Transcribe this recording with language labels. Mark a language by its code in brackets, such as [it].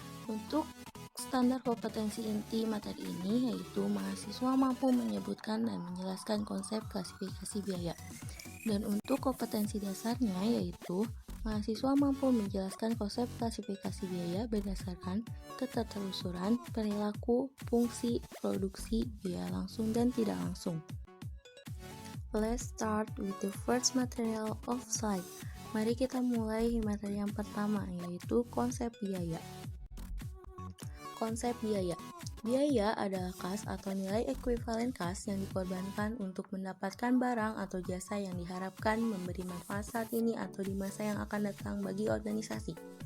[id] Untuk standar kompetensi inti materi ini yaitu mahasiswa mampu menyebutkan dan menjelaskan konsep klasifikasi biaya. Dan untuk kompetensi dasarnya yaitu mahasiswa mampu menjelaskan konsep klasifikasi biaya berdasarkan ketertelusuran, perilaku, fungsi, produksi, biaya langsung dan tidak langsung. [en] Let's start with the first material of slide. [id] Mari kita mulai materi yang pertama yaitu konsep biaya. Konsep biaya. Biaya adalah kas atau nilai ekuivalen kas yang dikorbankan untuk mendapatkan barang atau jasa yang diharapkan memberi manfaat saat ini atau di masa yang akan datang bagi organisasi.